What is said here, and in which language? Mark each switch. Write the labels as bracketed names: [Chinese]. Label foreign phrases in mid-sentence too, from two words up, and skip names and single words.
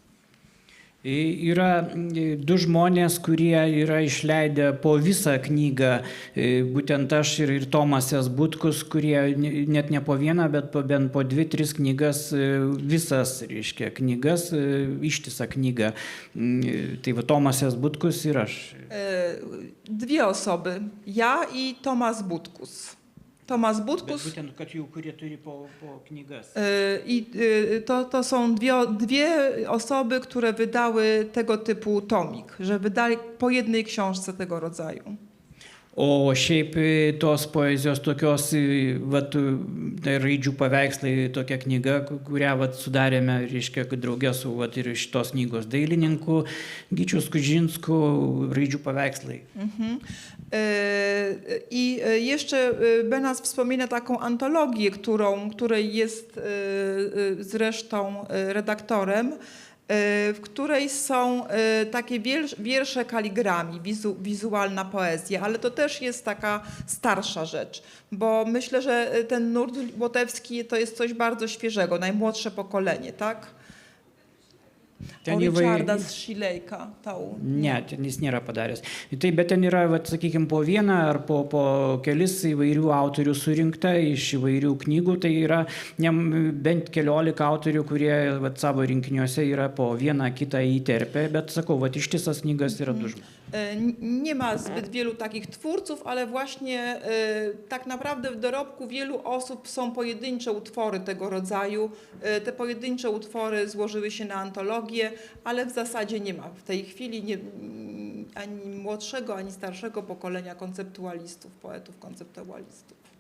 [Lithuanian] Yra du žmonės, kurie yra išleidę po visą knygą, būtent aš ir Tomasas Butkus, kurie net ne po vieną, bet bent po 2-3 knygas, visas, reiškia, knygas, ištisą knygą. Tai va Tomasas Butkus ir aš. [Polish] Dwie osoby, ja i Tomasz Butkus. [Lithuanian] Tomas Bet Butkus. būtent, kad jų, kurie turi po knygas. [Polish] I to są dwie osoby, które wydały tego typu tomik, że wydali po jednej książce tego rodzaju. [Lithuanian] O šiaip tos poezijos tokios, vat, raidžių paveikslai, tokia knyga, kurią vat, sudarėme, reiškia, kad draugė su vat, ir šitos knygos dailininku Gyčiu Skudžinsku, raidžių paveikslai. Mhm. [Polish] I jeszcze Benas wspomina taką antologię, której jest zresztą redaktorem, w której są takie wiersze kaligrami, wizualna poezja, ale to też jest taka starsza rzecz, bo myślę, że ten nurt łotewski to jest coś bardzo świeżego, najmłodsze pokolenie, tak? O Richarda z Shilejka. [Lithuanian] Ne, ten jis nėra padaręs. Taip, bet ten yra, vat, sakykime, po vieną ar po kelis įvairių autorių surinkta iš įvairių knygų. Tai yra bent 15 autorių, kurie vat, savo rinkiniuose yra po vieną kitą įterpę, bet sakau, vat, ištisas knygas yra du žmonės. [Polish] Nie ma zbyt wielu takich twórców, ale właśnie tak naprawdę w dorobku wielu osób są pojedyncze utwory tego rodzaju. Te pojedyncze utwory złożyły się na antologię, ale w zasadzie nie ma w tej chwili ani młodszego, ani starszego pokolenia konceptualistów, poetów konceptualistów.